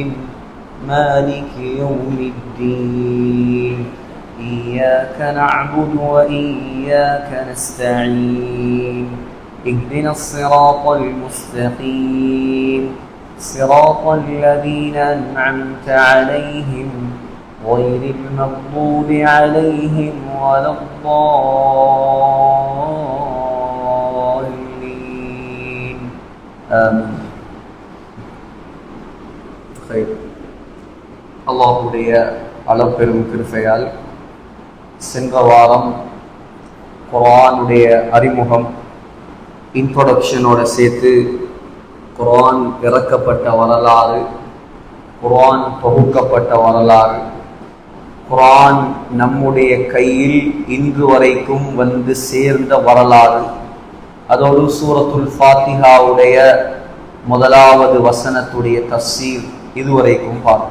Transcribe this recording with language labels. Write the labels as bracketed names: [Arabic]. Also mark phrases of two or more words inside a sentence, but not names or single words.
[Arabic] مالك يوم الدين إياك نعبد وإياك نستعين اهدنا الصراط المستقيم صراط الذين أنعمت عليهم غير المغضوب عليهم ولا الضالين آمين. خير. [Tamil] அல்லாஹ்வுடைய அளப்பெரும் கிருபையால் சென்ற வாரம் குர்ஆனுடைய அறிமுகம் இன்ட்ரோடக்ஷனோட சேர்த்து குர்ஆன் இறக்கப்பட்ட வரலாறு, குர்ஆன் தொகுக்கப்பட்ட வரலாறு, குர்ஆன் நம்முடைய கையில் இன்று வரைக்கும் வந்து சேர்ந்த வரலாறு, அதோடு சூரத்துல் ஃபாத்திஹாவுடைய முதலாவது வசனத்துடைய தஃசீர் இதுவரைக்கும் பார்ப்போம்.